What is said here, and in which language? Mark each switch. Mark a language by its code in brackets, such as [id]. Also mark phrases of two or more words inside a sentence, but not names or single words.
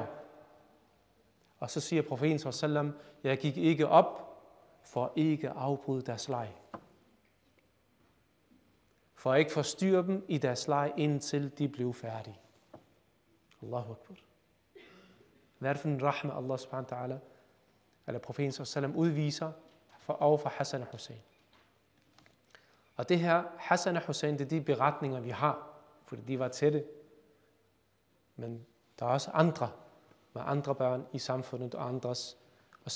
[da] Og så siger profeten sallam, jeg gik ikke op for ikke at afbryde deres leg. For at ikke forstyrre dem i deres leg, indtil de blev færdige. [ar] الله أكبر. [da] Hvad er det for en rahma, [ar] الله سبحانه وتعالى, [da] eller profeten sallam udviser overfor Hassan og Hussein? Og det her, Hassan og Hussein, det er de beretninger, vi har, fordi de var tætte. Men der er også andre, med andre børn i samfundet og andres osv.